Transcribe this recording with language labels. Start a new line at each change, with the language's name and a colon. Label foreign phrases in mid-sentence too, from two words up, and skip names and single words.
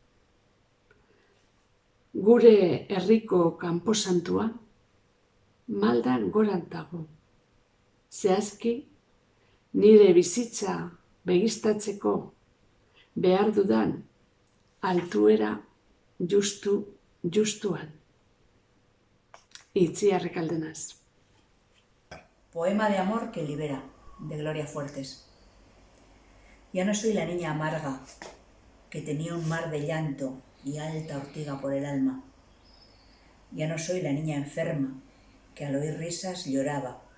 Basque: Gure herriko kanposantua, maldan goran dago. Zehazki, nire bizitza begistatzeko behar dudan altuera justuan. Itziar Cárdenas.
Spanish: Poema de amor que libera, de Gloria Fuertes. Ya no soy la niña amarga, que tenía un mar de llanto y alta ortiga por el alma. Ya no soy la niña enferma, que al oír risas lloraba.